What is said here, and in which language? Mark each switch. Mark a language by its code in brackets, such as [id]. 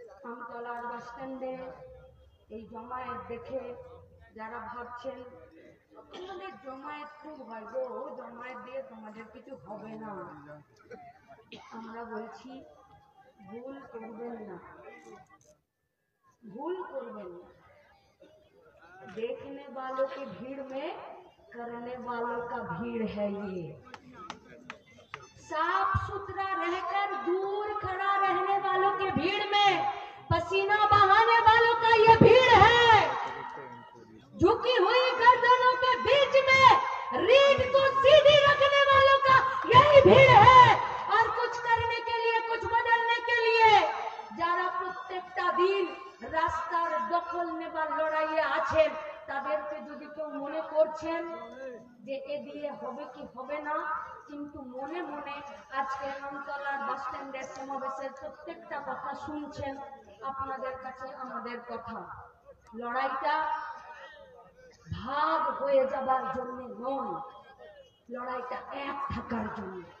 [bn] আমতলার বাস স্ট্যান্ডে এই জমায়েত দেখে যারা ভাবছেন আমাদের জমায়েত খুব হয় গো, জমায়েত দিয়ে তোমাদের কিছু হবে না, আমরা বলছি ভুল করবেন না, भूल करবেন না। [hi] देखने वालों की भीड़ में करने वालों का भीड़ है ये। साफ सुथरा रहकर दूर खड़ा रहने वालों की भीड़ में पसीना बहाने वालों का ये भीड़ है। झुकी हुई गर्दनों के बीच में रीढ़ को सीधी रखने वालों का यही भीड़ है। और कुछ करने के लिए, कुछ बदलने के लिए [bn] যারা প্রত্যেকটা দিন রাস্তার দখল নেবার লড়াইয়ে আছেন, তাদেরকে যদি কেউ মনে করছেন যে এ দিয়ে হবে কি হবে না, কিন্তু মনে মনে আজকে আমতলার বাস স্ট্যান্ডের সমাবেশের প্রত্যেকটা কথা শুনছেন, আপনাদের কাছে আমাদের কথা, লড়াইটা ভাগ হয়ে যাবার জন্য নয়, লড়াইটা এক থাকার জন্য।